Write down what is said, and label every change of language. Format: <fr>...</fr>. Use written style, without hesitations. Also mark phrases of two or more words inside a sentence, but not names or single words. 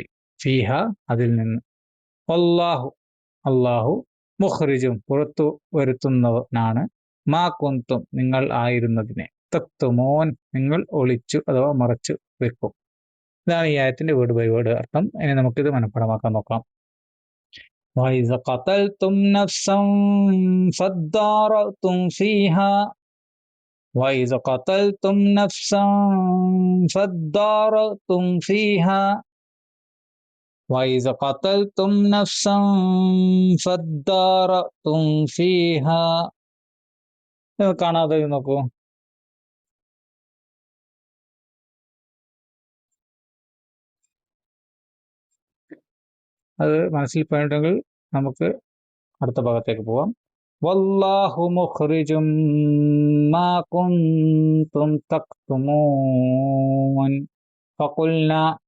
<ml>ഫീഹ, അതിൽ നിന്ന്. വല്ലാഹു, അള്ളാഹു. മുഖ്റിജും, പുറത്തു വരുത്തുന്നവനാണ്.</ml> <ar>ما كنتم,</ar> <ml>നിങ്ങൾ ആയിരുന്നതിനെ. തക്തുമോൻ, നിങ്ങൾ ഒളിച്ചു അഥവാ മറച്ചു വെക്കും. ഇതാണ് ഈ ആയത്തിന്റെ</ml> <en>word by word</en> <ml>അർത്ഥം. ഇനി നമുക്കിത് മനഃപ്പാഠമാക്കാൻ നോക്കാം.</ml> <ar>وَإِذَا قَتَلْتُمْ نَفْسًا فَادَّارَأْتُمْ فِيهَا وَإِذَا قَتَلْتُمْ نَفْسًا فَادَّارَأْتُمْ فِيهَا وَإِذَا قَتَلْتُمْ نَفْسًا فَادَّارَأْتُمْ فِيهَا.</ar> <ml>കാണാതെ നോക്കൂ. അത് മനസ്സിൽ പോയിട്ടുണ്ടെങ്കിൽ നമുക്ക് അടുത്ത ഭാഗത്തേക്ക് പോവാം.</ml> <ar>والله مخرج ما كنتم تكتمون فقلنا.</ar>